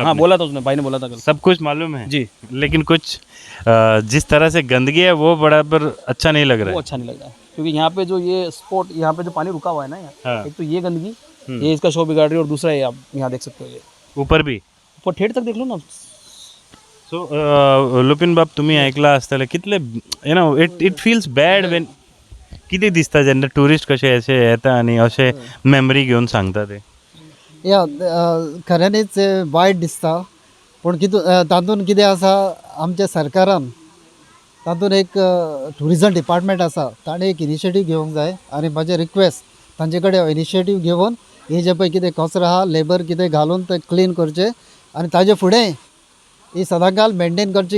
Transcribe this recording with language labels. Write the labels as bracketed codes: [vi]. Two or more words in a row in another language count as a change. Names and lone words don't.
[hi] हाँ, बोला था उसने, भाई ने बोला था कल. सब कुछ मालूम है जी. लेकिन कुछ जिस तरह से गंदगी है वो बराबर अच्छा नहीं लग रहा है. वो अच्छा नहीं लग रहा है क्योंकि यहाँ पे जो ये स्पॉट, यहाँ पे जो पानी रुका हुआ है ना यहाँ, एक तो ये गंदगी, ये इसका शो बिगाड़ रही है और दूसरा ये आप यहाँ देख सकते हो, ये ऊपर भी ऊपर ठेठ तक देख लो ना. [kok] सो लुपिन बाब तुम्ही ऐकला असताले कितले [en] it feels bad when [kok] किती दिसता जेन्ना टुरिस्ट कशे अशे येता आनी अशे मेमरी घेवन सांगता ते. या खऱ्यांनीच वायट दिसता, पूण तातूंत कितें आसा, आमच्या सरकारान तातूंत एक [en] tourism department [kok] आसा, ताणें एक इनिशिएटीव घेवंक जाय आनी म्हाजें रिक्वेस्ट तांचे कडेन इनिशिएटीव घेवन हे जे पळय कितें कचरो आहा लेबर कितें घालून ते क्लीन करचे आनी ताजे फुडें ही सदांकाल मेंटेन करची.